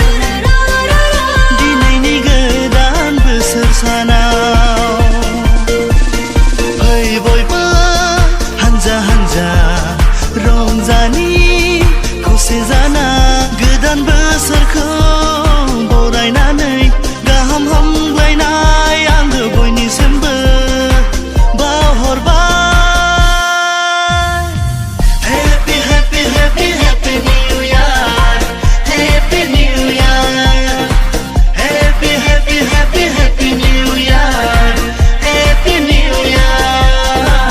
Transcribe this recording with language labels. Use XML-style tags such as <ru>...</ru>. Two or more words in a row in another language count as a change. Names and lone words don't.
<brx>दिनैनि गोदान बोसोर सानाव फै बयबो हानजा हानजा रंजानि खौसे जाना गोदान बोसोरखौ बरायनानै गाहाम हामलायनाय आङो बयनिसिमबो बावहरबाय।</brx> <en>Happy happy happy happy new year, happy new year, happy happy happy happy new year, happy new year.</en>